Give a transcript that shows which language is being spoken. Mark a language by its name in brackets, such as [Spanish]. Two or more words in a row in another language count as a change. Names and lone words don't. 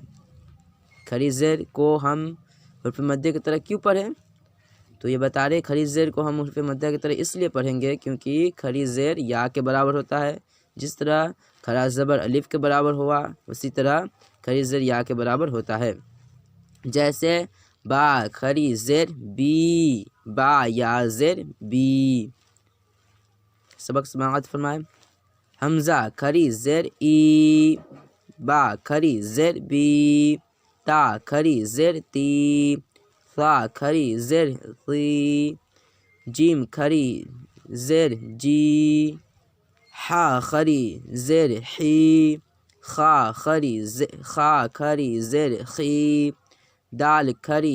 [Urdu] خری زیر کو ہم حرف مدہ کی طرح کیوں پڑھیں؟ تو یہ بتا رہے خری زیر کو ہم حرف مدہ کی طرح اس لیے پڑھیں گے کیونکہ خری زیر یا کے برابر ہوتا ہے۔ جس طرح کھڑا زبر الف کے برابر ہوا، اسی طرح کھڑی زیر یا کے برابر ہوتا ہے۔ جیسے با کھڑی زیر بی، با یا زیر بی۔ سبق سماعت فرمائیں۔ حمزہ کھڑی زیر ای، با کھڑی زیر بی، تا کھڑی زیر تی، ثا کھڑی زیر ثی، جیم کھڑی زیر جی، حا کھڑی زیر حی، خا کھڑی زیر خی، دال کھڑی